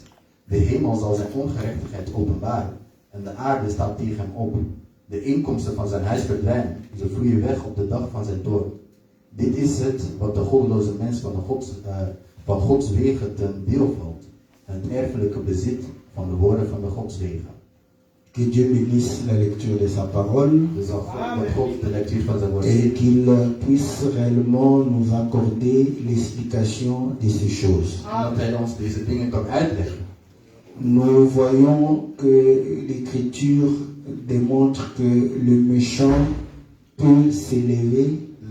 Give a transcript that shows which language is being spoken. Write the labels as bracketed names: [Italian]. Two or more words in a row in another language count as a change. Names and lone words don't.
[Dutch] De hemel zal zijn ongerechtigheid openbaren. En de aarde staat tegen hem op. De inkomsten van zijn huis verdwijnen. Ze vloeien weg op de dag van zijn toorn. Dit is het wat de goddeloze mens van Gods wegen ten deel valt. Het erfelijke bezit van de woorden van de Gods wegen. [French] Que Dieu bénisse la lecture de sa parole et qu'il puisse réellement nous accorder l'explication de ces choses. Nous voyons que l'Écriture démontre que le méchant peut s'élever.